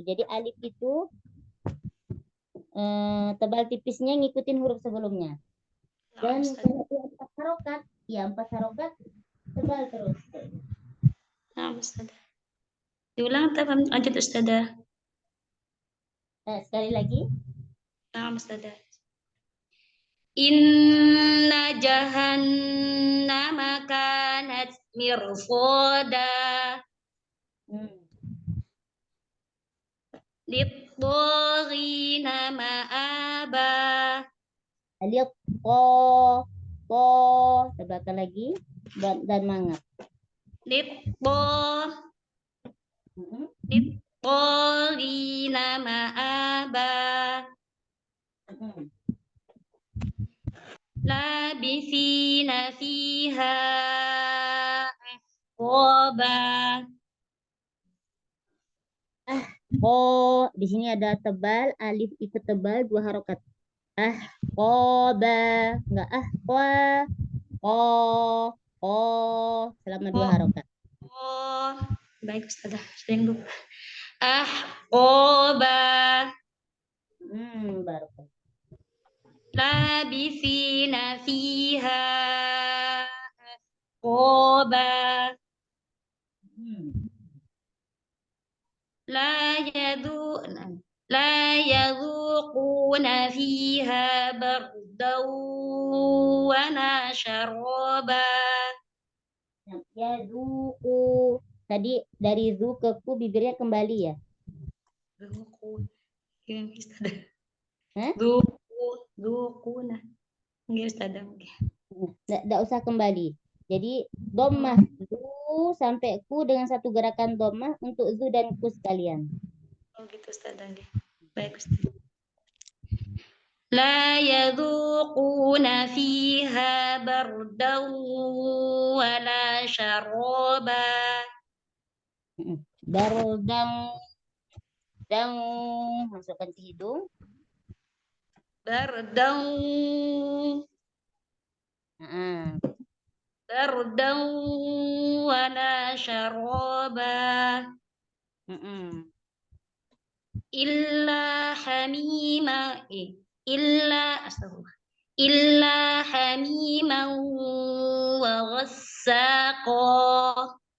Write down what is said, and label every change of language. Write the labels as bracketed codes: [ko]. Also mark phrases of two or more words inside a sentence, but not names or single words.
[id] Jadi alif itu tebal tipisnya ngikutin huruf sebelumnya. Dan kalau 4 harokat, ya 4 harokat tebal terus. Nah, Ustazah. Diulang atau lanjut Ustazah? Sekali lagi. Nah, Ustazah. [ar] إن جهنم كانت مرصادا. للطاغين مآبا. [id] Alif po tebalkan lagi dan mangap. [ar] للطاغين مآبا. لابثين فيها أحقابا. [id] Di sini ada tebal, alif ikut tebal 2 harokat. Ahqaba, enggak selama 2 harokat. Baik Ustazah, sering lupa. Ahqaba. Baru. [ar] لابثين فيها أحقابا. لا يذوقون فيها بردا ولا شرابا. [id] Yadhuqu. Tadi dari zu ke ku bibirnya kembali ya. Dhuquna. Nggih Ustazah. Nggak usah kembali. Jadi dhammah zu sampai ku dengan satu gerakan dhammah untuk zu dan ku sekalian. Oh gitu Ustazah. Baik Ustazah. [ar] لا يذوقون فيها بردا ولا شرابا. [id] Bardan masukkan ke hidung. [ar] بردا بردا ولا شرابا. إلا حميما إلا حميما وغساقا.